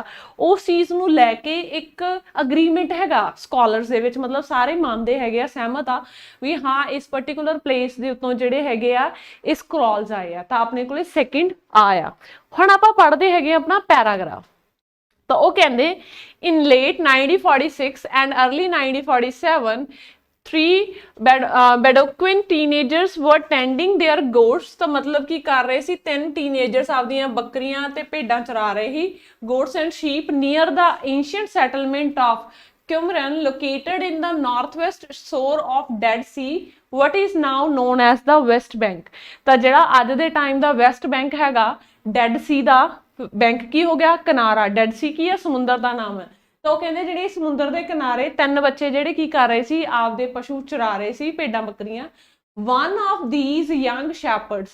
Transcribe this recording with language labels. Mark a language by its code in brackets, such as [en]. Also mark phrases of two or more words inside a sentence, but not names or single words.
[pa] ਉਸ ਚੀਜ਼ ਨੂੰ ਲੈ ਕੇ ਇੱਕ ਅਗਰੀਮੈਂਟ ਹੈਗਾ ਸਕਾਲਰਸ ਦੇ ਵਿੱਚ, ਮਤਲਬ ਸਾਰੇ ਮੰਨਦੇ ਹੈਗੇ ਆ, ਸਹਿਮਤ ਆ ਵੀ ਹਾਂ ਇਸ [en] particular place [pa] ਦੇ ਉੱਤੋਂ ਜਿਹੜੇ ਹੈਗੇ ਆ ਇਹ ਸਕਰੋਲਸ ਆਏ ਆ. ਤਾਂ ਆਪਣੇ ਕੋਲੇ ਸੈਕਿੰਡ ਆਇਆ. ਹੁਣ ਆਪਾਂ ਪੜ੍ਹਦੇ ਹੈਗੇ ਆਪਣਾ ਪੈਰਾਗ੍ਰਾਫ. ਤਾਂ ਉਹ ਕਹਿੰਦੇ [en] in late 1946 and early 1947 3 Bedouin teenagers were tending their goats. [pa] ਤਾਂ ਮਤਲਬ ਕੀ ਕਰ ਰਹੇ ਸੀ, 3 ਟੀਨੇਜਰਸ ਆਪਦੀਆਂ ਬੱਕਰੀਆਂ ਤੇ ਭੇਡਾਂ ਚਰਾ ਰਹੇ ਸੀ. [en] goats and sheep near the ancient settlement of Qumran located in the northwest shore of Dead Sea, what is now known as the West Bank. [pa] ਤਾਂ ਜਿਹੜਾ ਅੱਜ ਦੇ ਟਾਈਮ ਦਾ ਵੈਸਟ ਬੈਂਕ ਹੈਗਾ, ਡੈਡ ਸੀ ਦਾ ਬੈਂਕ ਕੀ ਹੋ ਗਿਆ, ਕਿਨਾਰਾ. ਡੈਡ ਸੀ ਕੀ ਹੈ, ਸਮੁੰਦਰ ਦਾ ਨਾਮ ਹੈ. ਤਾਂ ਉਹ ਕਹਿੰਦੇ ਜਿਹੜੇ ਸਮੁੰਦਰ ਦੇ ਕਿਨਾਰੇ 3 ਬੱਚੇ ਜਿਹੜੇ ਕੀ ਕਰ ਰਹੇ ਸੀ, ਆਪਦੇ ਪਸ਼ੂ ਚਰਾ ਰਹੇ ਸੀ, ਭੇਡਾਂ ਬੱਕਰੀਆਂ. [en] one of these young shepherds.